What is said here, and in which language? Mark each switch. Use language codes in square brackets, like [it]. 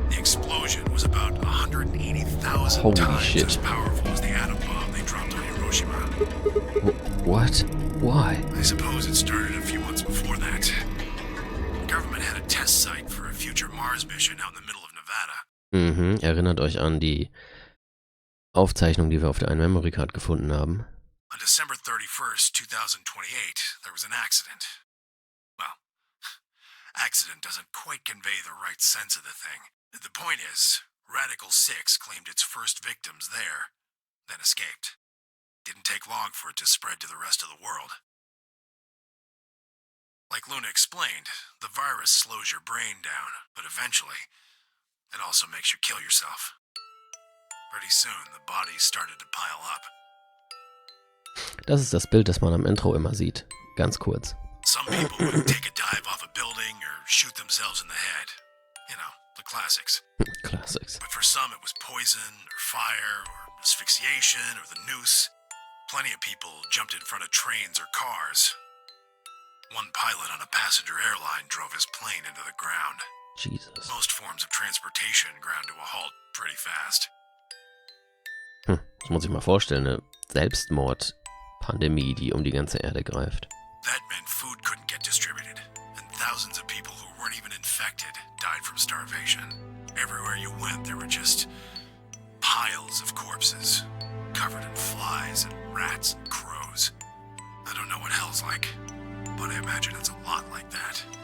[en] The explosion was about 180,000 Holy times shit. as powerful as the atom bomb they dropped on Hiroshima. What? Why? I suppose it started a few months before that. The government had a test site for a future Mars mission out in the middle of Nevada. [de] Erinnert euch an die Aufzeichnung, die wir auf der einen Memory Card gefunden haben. [en] On December 31st, 2028, there was an accident. Well, accident doesn't quite convey the right sense of the thing. The point is, Radical 6 claimed its first victims there, then escaped. Didn't take long for it to spread to the rest of the world. Like Luna explained, the virus slows your brain down, but eventually, it also makes you kill yourself. Pretty soon, the bodies started to pile up. [de] Das ist das Bild, das man am Intro immer sieht. Ganz kurz. [en] Some people would take a dive off a building or shoot themselves in the head. You know, the classics. Classics. But for some, it was poison, or fire, or asphyxiation, or the noose. Plenty of people jumped in front of trains or cars. One pilot on a passenger airline drove his plane into the ground. Jesus. Most forms of transportation ground to a halt pretty fast. [de] Das muss ich mal vorstellen, eine Selbstmord-Pandemie, die um die ganze Erde greift. [en] That meant food couldn't get distributed, and thousands of people who weren't even infected died from starvation. Everywhere you went, there were just piles of corpses, covered in flies and rats and crows. I don't know what hell's like, but I imagine it's a lot like that.